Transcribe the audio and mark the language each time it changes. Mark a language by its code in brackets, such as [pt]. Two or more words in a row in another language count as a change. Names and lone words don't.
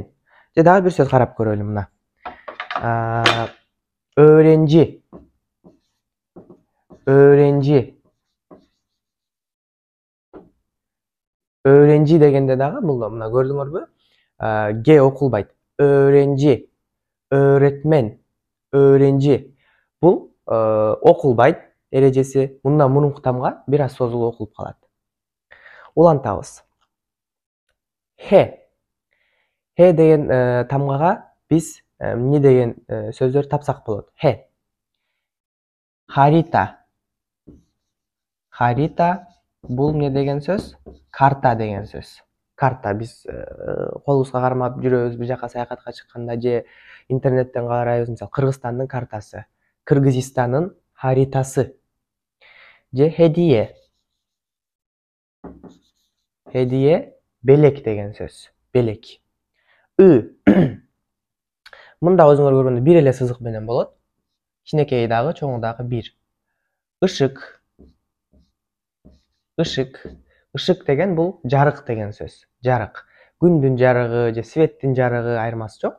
[ky] Же дагы бир сөз карап көрөлү мына. [tr] Öğrenci. Öğrenci. [ky] Öğrenci дегенде дагы мына көрдүңөрбү? Г окулбайт. [tr] Öğrenci. Öğretmen. Öğrenci. [ky] Бул окулбайт эрежеси. Мындан мурунку тамга бир аз созулуп окулуп калат. Улантабыз. Х. Х деген тамгага биз эмне деген сөздөр тапсак болот? [tr] Х. Харита. [ky] Харита бул эмне деген сөз? Карта деген сөз. Карта, биз колубузга кармап жүрөбүз, бир жака саякатка чыкканда же интернеттен карайбыз, мисалы Кыргызстандын картасы, Кыргызстандын харитасы. же hediye. Hediye belek деген söz. Belek. [tr] I. [ky] Мында өзүңөр көргөндөй бир эле сызык менен болот. Кичинекейи дагы, чоңу дагы бир. [tr] Işık. Işık. [ky] Işık деген бул жарык деген сөз. Жарык. Күндүн жарыгы же светтин жарыгы айырмасы жок.